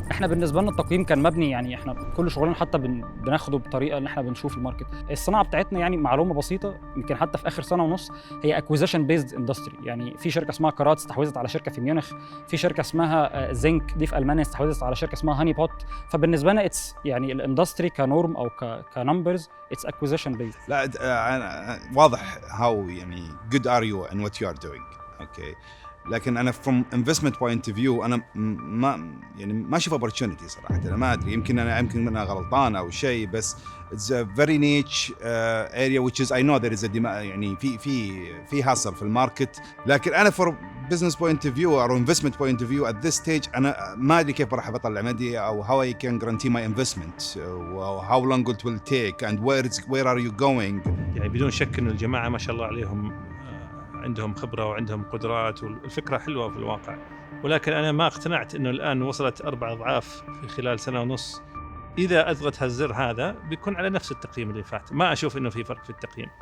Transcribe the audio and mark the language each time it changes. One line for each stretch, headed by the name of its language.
Arabic: احنا بالنسبه لنا التقييم كان مبني يعني احنا كل شغلنا حتى بناخده بطريقه ان احنا بنشوف الماركت. الصناعه بتاعتنا يعني معلومه بسيطه يمكن حتى في اخر سنه ونص هي اكوزيشن بيزد اندستري. يعني في شركه اسمها كارات استحوذت على شركه في ميونخ، في شركه اسمها زينك دي في المانيا استحوذت على شركه اسمها هاني بوت. فبالنسبه لنا اتس يعني الاندستري كنورم او كنمبرز اتس اكوزيشن بيزد. لا واضح
English: How يعني good are you and what you are doing.
Arabic: اوكي لكن انا
English: from investment point of view
Arabic: انا ما اشوف opportunity صراحه. انا ما ادري يمكن انا غلطان او شيء، بس
English: it's a very niche area which is I know there is a
Arabic: يعني في
English: hustle
Arabic: في الماركت. لكن انا
English: for business point of view or investment point of view at this stage
Arabic: انا ما ادري كيف راح بطلع مدي
English: او how I can guarantee my investment or how long it will take and where are you going.
Arabic: يعني بدون شك انه الجماعه ما شاء الله عليهم عندهم خبرة وعندهم قدرات والفكرة حلوة في الواقع، ولكن أنا ما اقتنعت أنه الآن وصلت 4 أضعاف في خلال سنة ونص. إذا أضغط هالزر هذا بيكون على نفس التقييم اللي فات، ما أشوف أنه في فرق في التقييم.